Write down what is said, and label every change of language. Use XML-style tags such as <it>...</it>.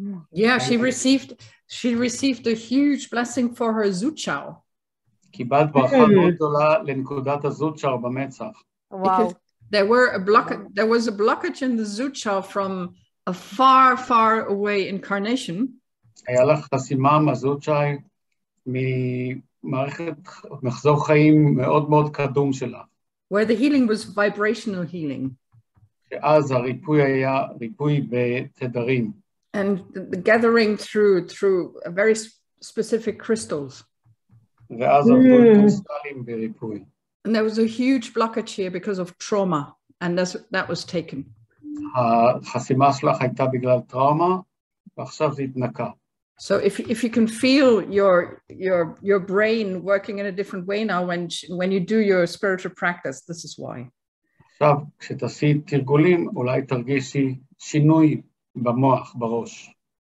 <en>Yeah, she received a huge blessing for her Zuchao.</en> <he>קיבלת ברכה מאוד גדולה לנקודת הזוצ'ר במצח.</he> <en>Because there was a blockage in the Zuchao from a far, far away incarnation.</en> <he>היה לך חסימה מהזוצ'ר ממערכת מחזור חיים מאוד מאוד קדום שלה.</he> <en>Where the healing was vibrational healing.</en> <he>שאז הריפוי היה ריפוי בתדרים.</he> <en>And the gathering through a very specific crystals.</en> <he>ואז עבדו קריסטלים בריפוי.</he> <en>And there was a huge blockage here because of trauma, and that was taken.</en> <he>החסימה שלך הייתה בגלל טראומה, ועכשיו זה התנקה.</he> <en>So if you can feel your brain working in a different way now when you do your spiritual practice, this is why.</en> <he>עכשיו, כשתעשי תרגולים, אולי תרגישי שינוי במוח, בראש.</he>